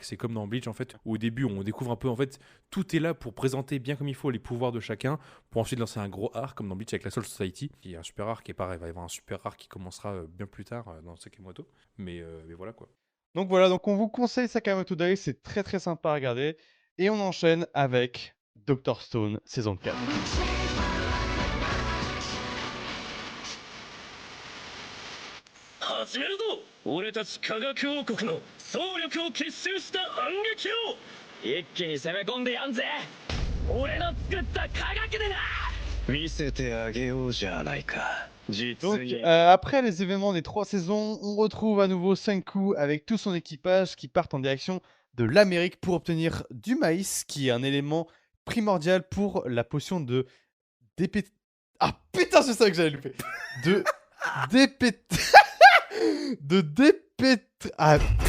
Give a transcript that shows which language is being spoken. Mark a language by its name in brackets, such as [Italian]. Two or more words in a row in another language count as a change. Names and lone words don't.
[French] C'est comme dans Bleach, en fait, où au début, on découvre un peu, en fait, tout est là pour présenter bien comme il faut les pouvoirs de chacun, pour ensuite lancer un gros arc, comme dans Bleach avec la Soul Society, qui est un super arc, et pareil, il va y avoir un super arc qui commencera bien plus tard dans Sakamoto. Mais voilà, quoi. Donc voilà, donc on vous conseille Sakamoto Days, c'est très très sympa à regarder. Et on enchaîne avec Dr. Stone, saison 4. [Japanese] 始めるぞ俺たち科学王国の総力を結集した反撃を一気に攻め込んでやんぜ俺の作った科学でな見せてあげようじゃないか [French] Donc après les événements des 3 saisons, on retrouve à nouveau Senku avec tout son équipage qui partent en direction de l'Amérique pour obtenir du maïs, qui est un élément primordial pour la potion de dépét... Ah putain, c'est ça que j'avais loupé. De dépét... de dépét... Ah,